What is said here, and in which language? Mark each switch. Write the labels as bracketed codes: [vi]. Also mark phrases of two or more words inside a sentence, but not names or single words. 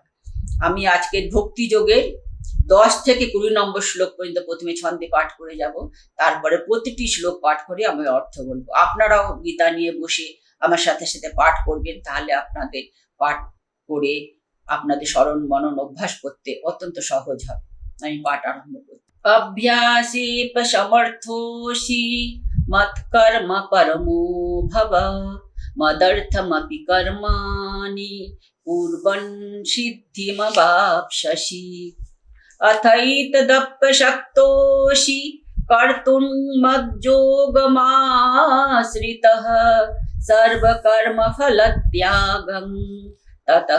[bn] আমি আজকের ভক্তিযোগের 10 থেকে 20 নম্বর শ্লোক পর্যন্ত প্রথমে ছন্দে পাঠ করে যাব, তারপরে প্রতিটি শ্লোক পাঠ করে আমি অর্থ বলবো। আপনারাও গীতা নিয়ে বসে আমার সাথে সাথে পাঠ করবেন, তাহলে আপনাদের পাঠ করে আপনাদের স্মরণ মনন অভ্যাস করতে অত্যন্ত সহজ হবে। আমি পাঠ আরম্ভ করি। [sa] अभ्यासेऽप्यसमर्थोऽसि मत्कर्म परमो भव मदर्थमपि कर्माणि कुर्वन् सिद्धिमवाप्स्यसि अथैतदप्यशक्तोऽसि कर्तुं मज्जोगमाश्रितः सर्वकर्मफलत्यागं ततः